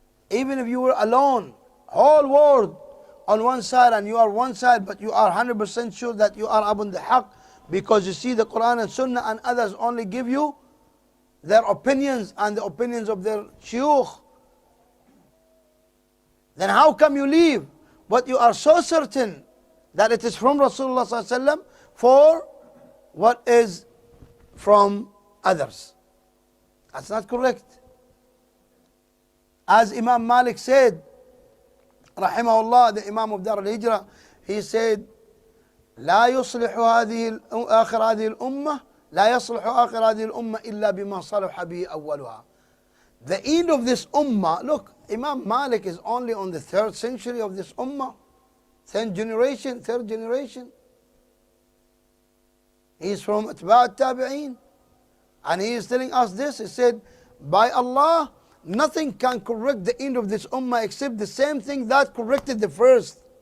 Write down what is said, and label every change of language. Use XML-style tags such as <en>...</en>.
<en>Even if you were alone. Whole world on one side and you are one side, but you are 100% sure that you are upon the haqq because you see the Quran and Sunnah and others only give you their opinions and the opinions of their shuyukh. Then how come you leave? But you are so certain that it is from Rasulullah ﷺ for what is from others. That's not correct. As Imam Malik said, rahimahullah, the Imam of Dar al-Hijrah, he said,</en> <ar>لا يصلح آخر هذه الأمة لا يصلح آخر هذه الأمة إلا بما صلح به أولها.</ar> <en>The end of this ummah, look, Imam Malik is only on the 3rd century of this ummah, 3rd generation. He is from Atba' al-Tabi'een. And he is telling us this. He said, by Allah, nothing can correct the end of this ummah except the same thing that corrected the first.</en>